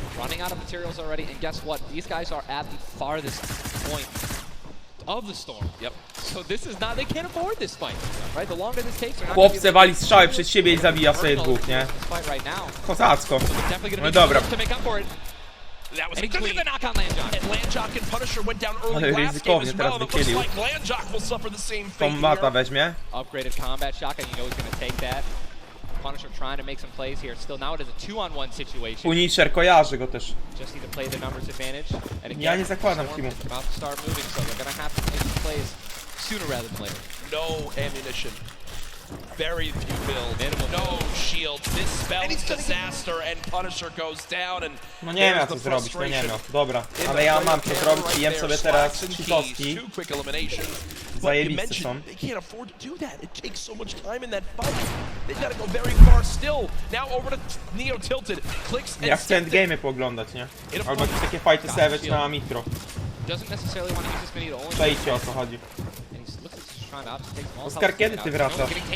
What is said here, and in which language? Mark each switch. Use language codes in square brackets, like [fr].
[en] Running out of materials already, and guess what? These guys are at the farthest point of the storm. Yep. So this is not, they can't afford this fight, right? The longer this takes, they're not [pl] Chłop se wali strzały przed siebie i zabija sobie dwóch, nie? Kozacko. No dobra. [en] That was a good knock on Landjock. And Landjock and Punisher went down early last game as well. It looks like Landjock will suffer the same fate [pl] Kombata weźmie. [en] Upgraded combat shotgun, you know he's going to take that. Punisher trying to make some plays here. Still now it is a 2-on-1 situation. [pl] Punisher kojarzy go też. [en] Just need to play the numbers advantage. And again, [pl] ja nie zakładam teamu. [en] About to start moving, so they're going to have to make some plays sooner rather than later. No ammunition. Very few builds. No shield. This spells disaster and Punisher goes down and [pl] no nie miał co zrobić, no nie miał. Dobra, ale ja mam co zrobić i jem sobie teraz cheatowski. Zajebiste są. [en] They can't afford to do that. It takes so much time in that fight. They've got to go very far still. Now over to Neo Tilted. Clicks and [pl] ja chcę endgame'y pooglądać, nie? Albo jakieś takie fighty savage na Mitro. Przejdźcie o co chodzi. Oskar, kiedy ty wracasz?